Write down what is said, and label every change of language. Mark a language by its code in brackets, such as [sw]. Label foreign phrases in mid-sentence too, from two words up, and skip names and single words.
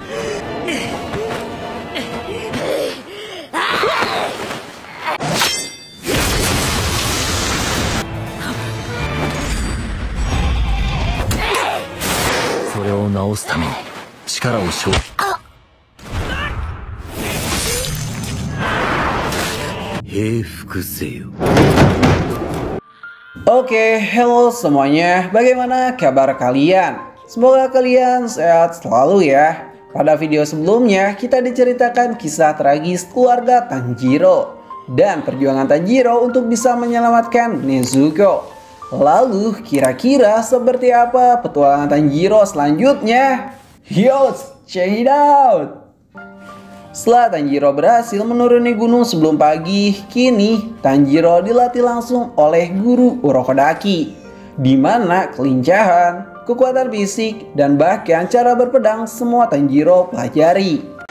[ja] それを直すために力を消費。平服せよ。 [id] Oke, hello semuanya. Bagaimana kabar kalian? Semoga kalian sehat selalu ya. Pada video sebelumnya kita diceritakan kisah tragis keluarga Tanjiro dan perjuangan Tanjiro untuk bisa menyelamatkan Nezuko. Lalu kira-kira seperti apa petualangan Tanjiro selanjutnya? [en] Yo, check it out! [id] Setelah Tanjiro berhasil menuruni gunung sebelum pagi, kini Tanjiro dilatih langsung oleh guru Urokodaki, di mana kelincahan, kekuatan fisik, dan bahkan cara berpedang semua Tanjiro pelajari.